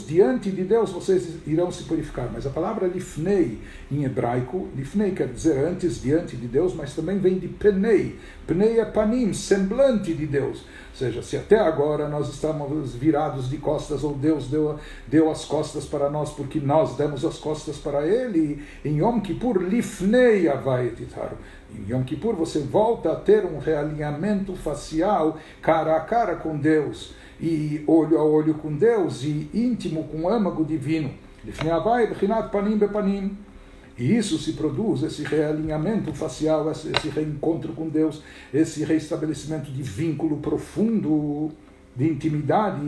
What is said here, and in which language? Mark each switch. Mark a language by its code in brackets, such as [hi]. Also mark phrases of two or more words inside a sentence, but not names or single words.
[pt] Diante de Deus vocês irão se purificar. Mas a palavra lifnei em hebraico, lifnei quer dizer antes, diante de Deus, mas também vem de penei. Penei é panim, semblante de Deus. Ou seja, se até agora nós estávamos virados de costas, ou Deus deu as costas para nós porque nós demos as costas para Ele, em Yom Kippur, [he] לפני הוי' תטהרו. [pt] Em Yom Kippur você volta a ter um realinhamento facial, cara a cara com Deus, e olho a olho com Deus, e íntimo com o âmago divino. E isso se produz, esse realinhamento facial, esse reencontro com Deus, esse restabelecimento de vínculo profundo, de intimidade.